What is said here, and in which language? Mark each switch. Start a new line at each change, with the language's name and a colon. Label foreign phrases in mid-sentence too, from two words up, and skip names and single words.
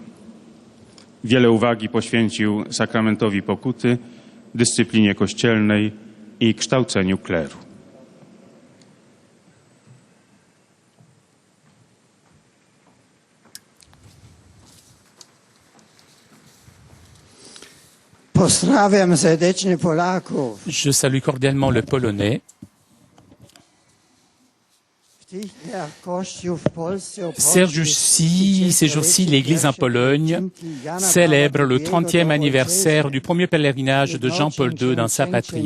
Polish: Wiele uwagi poświęcił sakramentowi pokuty, dyscyplinie kościelnej i kształceniu kleru. Pozdrawiam serdecznie Polaków.
French: Je salue cordialement le Polonais. Ces jours-ci, l'Église en Pologne célèbre le 30e anniversaire du premier pèlerinage de Jean-Paul II dans sa patrie.